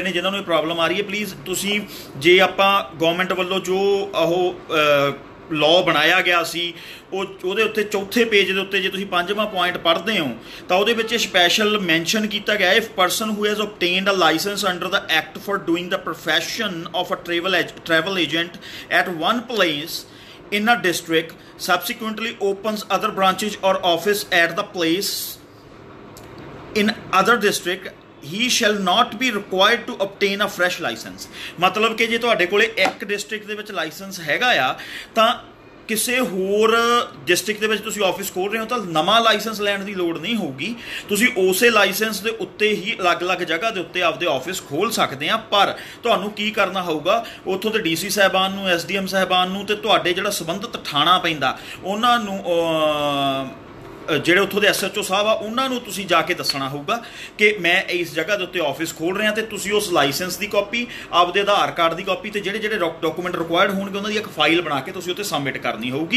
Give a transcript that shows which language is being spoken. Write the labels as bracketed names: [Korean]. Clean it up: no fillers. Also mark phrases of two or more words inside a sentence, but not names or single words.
[Punjabi] ਨੇ ਜਿਨ੍ਹਾਂ ਨੂੰ ਇਹ ਪ੍ਰੋਬਲਮ ਆ ਰਹੀ ਹੈ, ਪਲੀਜ਼ ਤੁਸੀਂ ਜੇ ਆਪਾਂ ਗੌਰਮੈਂਟ ਵੱਲੋਂ ਜੋ ਉਹ ਲਾਅ ਬਣਾਇਆ ਗਿਆ ਸੀ ਉਹਦੇ ਉੱਤੇ ਚੌਥੇ ਪੇਜ ਦੇ ਉੱਤੇ ਜੇ ਤੁਸੀਂ 5ਵਾਂ ਪੁਆਇੰਟ ਪੜ੍ਹਦੇ ਹੋ ਤਾਂ ਉਹਦੇ ਵਿੱਚ ਸਪੈਸ਼ਲ ਮੈਂਸ਼ਨ ਕੀਤਾ ਗਿਆ [English] if person who has obtained a license under the act for doing the profession of a travel agent at one place in a district subsequently opens other branches or office at the place in other district he shall not be required to obtain a fresh license। [Punjabi] ਮਤਲਬ ਕਿ ਜੇ ਤੁਹਾਡੇ ਕੋਲੇ ਇੱਕ ਡਿਸਟ੍ਰਿਕਟ ਦੇ ਵਿੱਚ ਲਾਇਸੈਂਸ ਹੈਗਾ ਆ ਤਾਂ ਕਿਸੇ ਹੋਰ ਡਿਸਟ੍ਰਿਕਟ ਦੇ ਵਿੱਚ ਤੁਸੀਂ ਆਫਿਸ ਖੋਲ ਰਹੇ ਹੋ ਤਾਂ ਨਵਾਂ ਲਾਇਸੈਂਸ ਲੈਣ ਦੀ ਲੋੜ ਨਹੀਂ ਹੋਊਗੀ। ਤੁਸੀਂ ਉਸੇ ਲਾਇਸੈਂਸ ਦੇ ਉੱਤੇ ਹੀ ਅਲੱਗ-ਅਲੱਗ ਜਗ੍ਹਾ ਦੇ ਉੱਤੇ ਆਪਦੇ ਆਫਿਸ ਖੋਲ ਸਕਦੇ ਆ। ਪਰ ਤੁਹਾਨੂੰ ਕੀ ਕਰਨਾ ਹੋਊਗਾ, ਉੱਥੋਂ ਦੇ ਡੀਸੀ ਸਾਹਿਬਾਨ ਨੂੰ, ਐਸਡੀਐਮ ਸਾਹਿਬਾਨ ਨੂੰ ਤੇ ਤੁਹਾਡੇ ਜਿਹੜਾ ਸੰਬੰਧਿਤ ਥਾਣਾ ਪੈਂਦਾ ਉਹਨਾਂ ਨੂੰ, ਜਿਹੜੇ ਉੱਥੋਂ ਦੇ ਐਸਐਚਓ ਸਾਹਿਬ ਆ ਉਹਨਾਂ ਨੂੰ ਤੁਸੀਂ ਜਾ ਕੇ ਦੱਸਣਾ ਹੋਊਗਾ ਕਿ ਮੈਂ ਇਸ ਜਗ੍ਹਾ ਦੇ ਉੱਤੇ ਆਫਿਸ ਖੋਲ ਰਿਹਾ, ਤੇ ਤੁਸੀਂ ਉਸ ਲਾਇਸੈਂਸ ਦੀ ਕਾਪੀ, ਆਪਦੇ ਆਧਾਰ ਕਾਰਡ ਦੀ ਕਾਪੀ ਤੇ ਜਿਹੜੇ ਜਿਹੜੇ ਡਾਕੂਮੈਂਟ ਰਿਕੁਆਇਰਡ ਹੋਣਗੇ ਉਹਨਾਂ ਦੀ ਇੱਕ ਫਾਈਲ ਬਣਾ ਕੇ ਤੁਸੀਂ ਉੱਥੇ ਸਬਮਿਟ ਕਰਨੀ ਹੋਊਗੀ।